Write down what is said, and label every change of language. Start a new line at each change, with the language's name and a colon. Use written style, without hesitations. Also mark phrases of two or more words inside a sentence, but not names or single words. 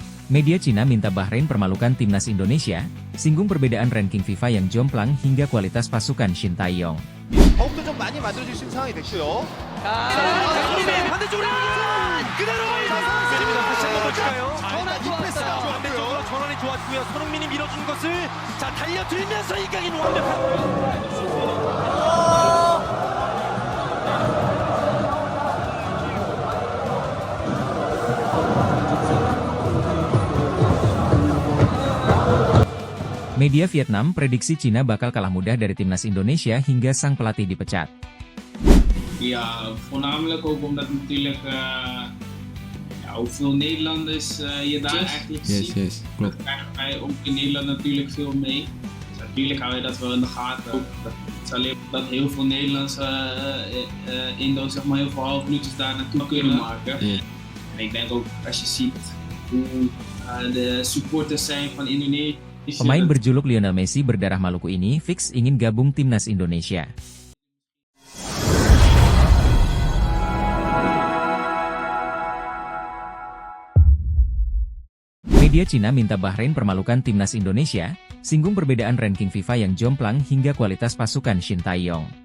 Indonesian: Media Cina minta Bahrain permalukan timnas Indonesia, singgung perbedaan ranking FIFA yang jomplang hingga kualitas pasukan Shin Tae-yong.
Korean: 더욱더 좀 많이 만들어줄 수 있는 상황이 됐고요. 손흥민 반대쪽으로 그대로 때립니다. 다시 한번 볼까요? 일단 이 패스가 반대쪽으로 좋았고요. 전환이 좋았고요. 손흥민이 밀어준 것을 자 달려들면서 이강인 완벽한
Indonesian: Media Vietnam prediksi Cina bakal kalah mudah dari timnas Indonesia hingga sang pelatih dipecat.
Dutch: Ja, voornamelijk ook omdat natuurlijk ook veel Nederlanders je daar eigenlijk ziet. Yes, Dat krijgen wij ook in Nederland natuurlijk veel mee. Dus natuurlijk hou je dat wel in de gaten. Ook dat het is alleen dat heel veel Nederlandse Indo zeg maar heel veel halfminuutjes daar naartoe kunnen maken. En ik denk ook als je ziet hoe de supporters zijn van Indonesië.
Indonesian: Pemain berjuluk Lionel Messi berdarah Maluku ini fix ingin gabung timnas Indonesia. Media Cina minta Bahrain permalukan timnas Indonesia, singgung perbedaan ranking FIFA yang jomplang hingga kualitas pasukan Shin Tae-yong.